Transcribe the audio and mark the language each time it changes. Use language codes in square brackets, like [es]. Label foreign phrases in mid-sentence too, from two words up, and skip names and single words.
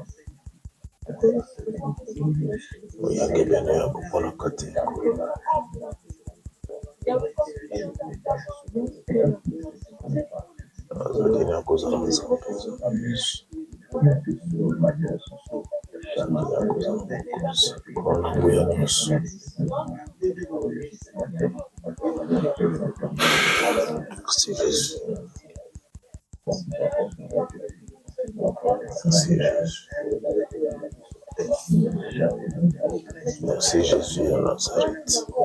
[ln] oyange bene ya kopona kati azali na kozala nzambe mpona nguya nyonso [fr] merci Jésus. Merci Jésus à Nazareth.